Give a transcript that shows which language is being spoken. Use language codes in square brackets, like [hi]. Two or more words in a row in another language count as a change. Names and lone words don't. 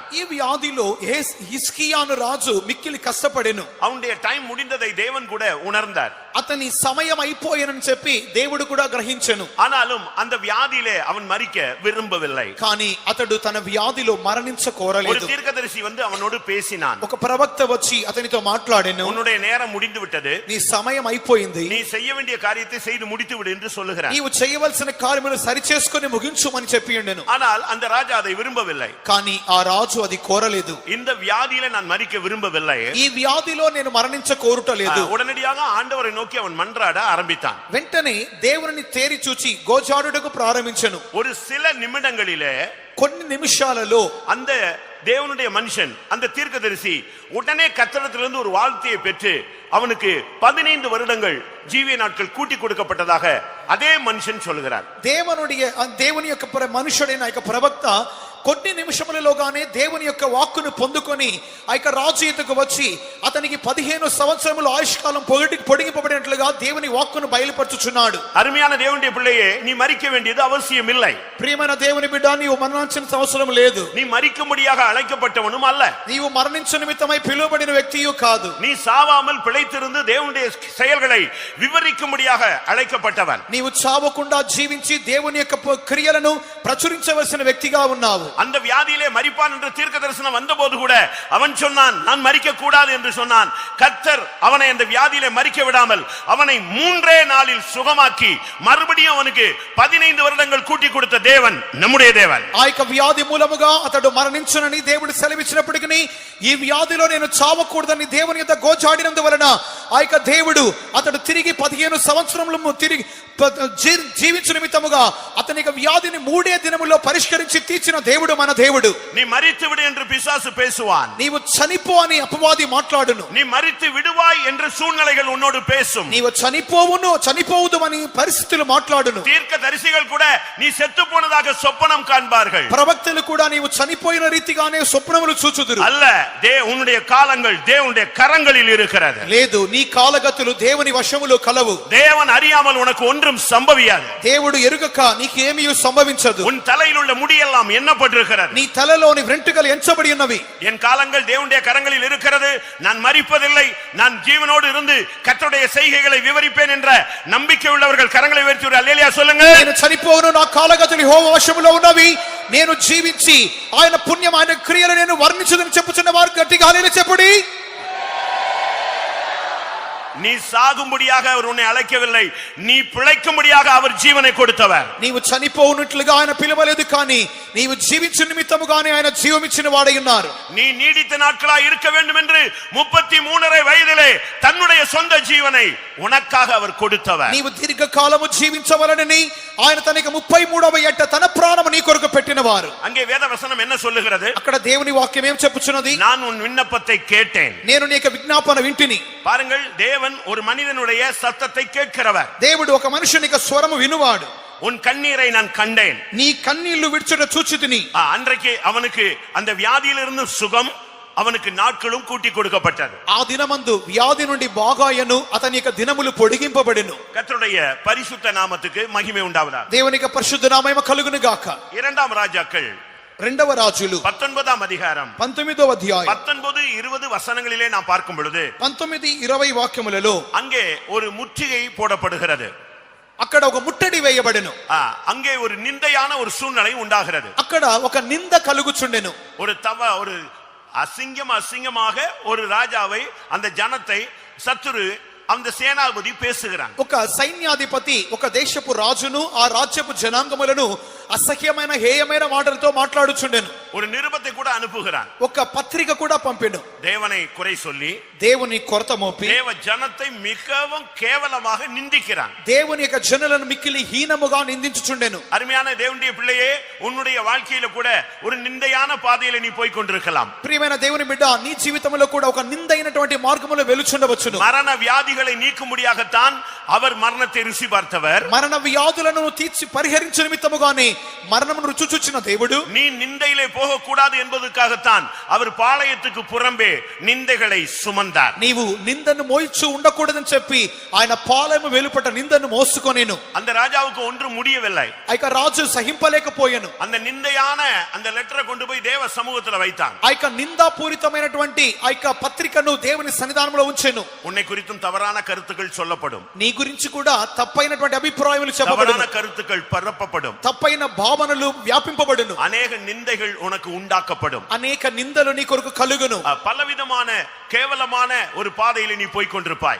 [te] ఈ వ్యాధిలో హిజ్కియాను రాజు మిక్కిలి కష్టపడెను. [ta] அவனுடைய டைம் முடிந்ததை தேவன் கூட உணர்ந்தார். [te] అతని సమయం అయిపోయేనని చెప్పి దేవుడు కూడా గ్రహించెను. [ta] ஆனாலும் அந்த வியாதியிலே அவன் மரிக்க விரும்பவில்லை. [te] కానీ అతడు తన వ్యాధిలో మరణించ [ta] ஒரு [te] కోరలేదు. [ta] தீர்க்கதரிசி வந்து அவனோடு பேசினான். [te] ఒక ప్రవక్త వచ్చి అతనితో మాట్లాడెను. [ta] உன்னுடைய நேரம் முடிந்து விட்டது, [te] నీ సమయం అయిపోయింది, [ta] நீ செய்ய வேண்டிய காரியத்தை செய்து முடித்து விடு என்று சொல்லுகிறான். [te] నీవు చేయవలసిన కార్యములు సరిచేసుకొని ముగించుమని చెప్పి ఉండెను. [ta] ஆனால் அந்த ராஜா அதை விரும்பவில்லை. [te] కానీ ఆ రాజు అది కోరలేదు. [ta] இந்த வியாதியில நான் மரிக்க விரும்பவில்லை, [te] ఈ వ్యాధిలో నేను మరణించ కోరుటలేదు. [ta] உடனடியாக ஆண்டவரை நோக்கி அவன் மன்றாட ஆரம்பித்தான். [te] వెంటనే దేవుని తేరి చూచి గోజాడుటకు ప్రారంభించెను. [ta] ஒரு சில நிமிடங்களிலே, [te] కొన్ని నిమిషాలలో [ta] அந்த தேவனுடைய மனுஷன், அந்த தீர்க்கதரிசி உடனே கர்த்தரிடத்திலிருந்து ஒரு வார்த்தையை பெற்று அவனுக்கு 15 வருடங்கள் ஜீவிய நாட்கள் கூட்டி கொடுக்கப்பட்டதாக அதே மனுஷன் சொல்லுகிறார். [te] దేవుని యొక్క మనుషుడైన యొక్క ప్రవక్త కొన్ని నిమిషములలోగానే దేవుని యొక్క వాక్కును పొందుకొని ఆ యొక్క రాజు ఎదుకు వచ్చి అతనికి 15 సంవత్సరముల ఆయుష్కాలం పొడిగింపబడినట్లుగా దేవుని వాక్కును బయలుపరచుచున్నాడు. [ta] அருமையான தேவனுடைய பிள்ளையே, நீ மரிக்க வேண்டியது அவசியம் இல்லை. [te] ప్రియమైన దేవుని బిడ్డ, నీవు మరణించిన అవసరం లేదు. [ta] நீ மரிக்கும்படியாக அழைக்கப்பட்டவனும் அல்ல. [te] నీవు మరణించు నిమిత్తమై పిలువబడిన వ్యక్తియు కాదు. [ta] நீ சாவாமல் பிழைத்திருந்து தேவனுடைய செயல்களை விவரிக்கும்படியாக அழைக்கப்பட்டவன். [te] నీవు చావకుండా జీవించి దేవుని యొక్క క్రియలను ప్రచురించవలసిన వ్యక్తిగా ఉన్నావు. [ta] அந்த வியாதியிலே மரிப்பான் என்று தீர்க்க தரிசனம் வந்தபோது கூட அவன் சொன்னான், நான் மரிக்க கூடாது என்று சொன்னான். கர்த்தர் அவனை அந்த வியாதியிலே மரிக்க விடாமல் அவனை 3 நாளில் சுகமாக்கி மறுபடியும் அவனுக்கு 15 வருடங்கள் கூட்டி கொடுத்த தேவன் நம்முடைய தேவன். [te] ఆ యొక్క వ్యాధి మూలముగా అతడు మరణించునని దేవుడు సెలవిచ్చినప్పటికీ ఈ వ్యాధిలో నేను చావకూడదని దేవుని యొక్క గోచాడినందువలన ఆ యొక్క దేవుడు అతడు తిరిగి 15 సంవత్సరములు తిరిగి జీవించు నిమిత్తముగా అతని యొక్క వ్యాధిని 3 దినముల్లో పరిష్కరించి తీర్చిన దేవుడు మన దేవుడు. [ta] நீ மரித்து விடு என்று பிசாசு பேசுவான். [te] నీవు చనిపో అని అపవాది మాట్లాడును. [ta] நீ மரித்து விடுவாய் என்று சூழ்நிலைகள் உன்னோடு பேசும். [te] నీవు చనిపోవుదు అని పరిస్థితులు మాట్లాడును. [ta] தீர்க்க தரிசிகள் கூட நீ செத்து போனதாக சொப்பனம் காண்பார்கள். [te] ప్రవక్తలు కూడా నీవు చనిపోయిన రీతిగానే స్వప్నములు చూచుదురు. [ta] அல்ல, உன்னுடைய காலங்கள் தேவனுடைய கரங்களில் இருக்கிறது. [te] లేదు, నీ కాలగతులు దేవుని వశములో కలవు. [ta] தேவன் அறியாமல் உனக்கு ஒன்றும் சம்பவியாது. [te] దేవుడు ఎరుగక నీకు ఏమీ సంభవించదు. [ta] உன் தலையில் உள்ள முடியெல்லாம் எண்ணப்பட்டிருக்கிறது. [te] నీ తలలోని వెంట్రుకలు ఎంచబడి ఉన్నవి. [ta] என் காலங்கள் தேவனுடைய கரங்களில் இருக்கிறது. நான் மரிப்பதில்லை, நான் ஜீவனோடு இருந்து கர்த்தருடைய செய்கைகளை விவரிப்பேன் என்ற நம்பிக்கை உள்ளவர்கள் கரங்களை உயர்த்தி ஒரு அல்லேலூயா சொல்லுங்க. [te] నేను చనిపోవును, నా కాలగతులు యెహోవా వశములో ఉన్నవి, నేను జీవించి ఆయన పుణ్యం ఆయన క్రియలు నేను వర్ణించుదని చెప్పుచున్న వారు గట్టిగా హల్లెలూయా చెప్పుడి. [ta] நீ சாகும்படியாக அவர் உன்னை அழைக்கவில்லை, நீ பிழைக்கும்படியாக அவர் ஜீவனை கொடுத்தவர். [te] నీవు చనిపోవునట్లుగా ఆయన పిలవలేదు, కానీ నీవు జీవించు నిమిత్తముగానే ఆయన జీవమిచ్చిన వాడై ఉన్నారు. [ta] நீ நீடித்த நாட்களாய் இருக்க வேண்டும் என்று 33 வயதிலே தன்னுடைய சொந்த ஜீவனை உனக்காக அவர் கொடுத்தவர். [te] నీవు దీర్ఘకాలము జీవించవలనని ఆయన తనకి 33వ ఏట తన ప్రాణము నీ కొరకు పెట్టినవారు. [ta] அங்கே வேத வசனம் என்ன சொல்லுகிறது? [te] అక్కడ దేవుని వాక్యం ఏం చెప్పుచున్నది? [ta] நான் உன் விண்ணப்பத்தை கேட்டேன். [te] నేను నీ యొక్క విజ్ఞాపన వింటిని. [ta] பாருங்கள், தேவன் ஒரு மனிதனுடைய சத்தத்தை கேட்கிறவர். [te] దేవుడు ఒక మనుషుని యొక్క స్వరము వినువాడు. [ta] உன் கண்ணீரை நான் கண்டேன். [te] నీ కన్నీళ్లు విడిచుట చూచితిని. [ta] அன்றைக்கு அவனுக்கு அந்த வியாதியிலிருந்து சுகம், அவனுக்கு நாட்களும் கூட்டி கொடுக்கப்பட்டது. [te] ఆ దినమందు వ్యాధి నుండి బాగాయను, అతని యొక్క దినములు పొడిగింపబడెను. [ta] கர்த்தருடைய பரிசுத்த நாமத்துக்கு மகிமை உண்டாவதாக. [te] దేవుని యొక్క పరిశుద్ధ నామము కలుగును గాక. [ta] 2 ராஜாக்கள் [te] 2వ రాజులు [ta] 19 அதிகாரம் [te] 19వ అధ్యాయం [ta] 19-20 வசனங்களிலே நாம் பார்க்கும் பொழுது [te] 19-20 వాక్యములలో [ta] அங்கே ஒரு முற்றுகை போடப்படுகிறது. [te] అక్కడ ఒక ముట్టడి వేయబడెను. [ta] அங்கே ஒரு நிந்தையான ஒரு சூழ்நிலை உண்டாகிறது. [te] అక్కడ ఒక నింద కలుగుచుండెను. [ta] ஒரு அசிங்கமாக ஒரு ராஜாவை, அந்த ஜனத்தை சத்துரு, அந்த சேனாபதி பேசுகிறான். [te] ఒక సైన్యాధిపతి ఒక దేశపు రాజును ఆ రాజ్యపు జనాంగములను అసహ్యమైన హేయమైన మాటలతో మాట్లాడుచుండెను. [ta] ஒரு நிருபத்தை கூட அனுப்புகிறான். [te] ఒక పత్రిక కూడా పంపెను. [ta] தேவனை குறை சொல்லி, [te] దేవుని కొరత మోపి, [ta] தேவ ஜனத்தை மிகவும் கேவலமாக நிந்திக்கிறான். [te] దేవుని యొక్క జనులను మిక్కిలి హీనముగా నిందించుచుండెను. [ta] அருமையான தேவனுடைய பிள்ளையே, உன்னுடைய வாழ்க்கையில கூட ஒரு நிந்தையான பாதையில நீ போய் கொண்டிருக்கலாம். [te] ప్రియమైన దేవుని బిడ్డ, నీ జీవితంలో కూడా ఒక నిందైనటువంటి మార్గములో వెలుచుండవచ్చును. [ta] மரண வியாதிகளை நீக்கும்படியாகத்தான் அவர் மரணத்தை ருசி பார்த்தவர். [te] మరణ వ్యాధులను తీర్చి పరిహరించు నిమిత్తముగానే మరణమును రుచి చూచిన దేవుడు, [ta] நீ நிந்தையிலே போக கூடாது என்பதற்காகத்தான் அவர் பாளையத்துக்கு புறம்பே நிந்தைகளை சுமந்தார். [te] నీవు నిందను మోయిచు ఉండకూడదని చెప్పి ఆయన పాలెము వెలుపట నిందను మోసుకొనేను. [ta] அந்த ராஜாவுக்கு ஒன்றும் முடியவில்லை. [te] ఆ యొక్క రాజు సహింపలేకపోయాను. [ta] அந்த நிந்தையான அந்த லெட்டரை கொண்டு போய் தேவ சமூகத்துல வைத்தான். [te] ఆ యొక్క నిందాపూరితమైనటువంటి ఆ యొక్క పత్రికను దేవుని సన్నిధానంలో ఉంచెను. [ta] உன்னை குறித்தும் தவறான கருத்துக்கள் சொல்லப்படும். [te] నీ గురించి కూడా తప్పైనటువంటి అభిప్రాయములు చెప్పబడును. [ta] தவறான கருத்துக்கள் பரப்பப்படும். [te] తప్పైన భావనలు వ్యాపింపబడును. [ta] அநேக நிந்தைகள் உனக்கு உண்டாக்கப்படும். [te] అనేక నిందలు నీ కొరకు కలుగును. [ta] பலவிதமான கேவலமான ஒரு பாதையில நீ போய் கொண்டிருப்பாய்.